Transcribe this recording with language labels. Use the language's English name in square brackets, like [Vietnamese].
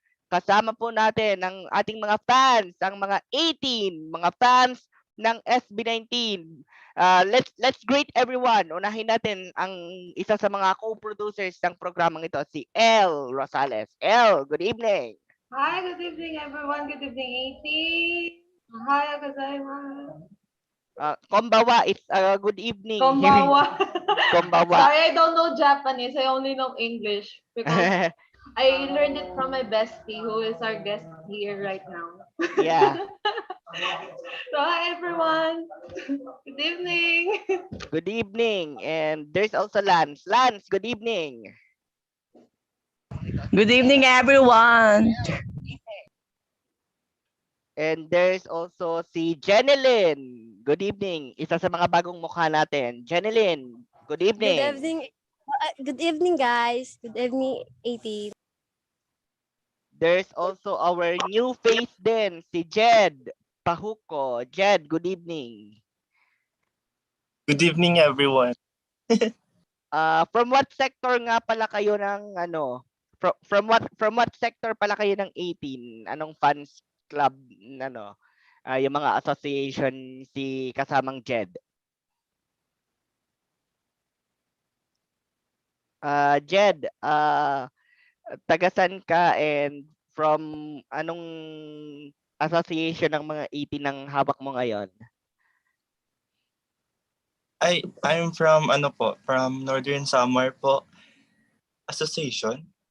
[Filipino] Kasama po natin ang ating mga fans, ang mga 18, mga fans ng SB19. [English] Let's greet everyone. [Filipino] Unahin natin ang isa sa mga co-producers ng programang ito, si El Rosales. [English] El, good evening. Hi, good evening everyone. Good evening, 18. Hi, [Japanese] gozaimasu. Konbawa, [English] it's good evening. [Japanese] Konbawa. Konbawa. [English] Sorry, I don't know Japanese. I only know English because I learned it from my bestie who is our guest here right now. Yeah. So, hi everyone. Good evening. Good evening. And there's also Lance. Lance, good evening. Good evening, everyone. And there's also si Jenilyn. Good evening. [Filipino] Isa sa mga bagong mukha natin. [English] Jenilyn, good evening. Good evening. Good evening, guys. Good evening, 18. There's also our new face din, si Jed Pahuko. Jed, good evening. Good evening, everyone. From what sector [Filipino] nga pala kayo ng ano? From what sector pala kayo ng 18? Anong fans club, ano? Yung mga association si kasamang Jed. Jed, tagasan ka and from anong association ng mga 18 ng hawak mo ngayon? [English] I'm from from Northern Samar po Association.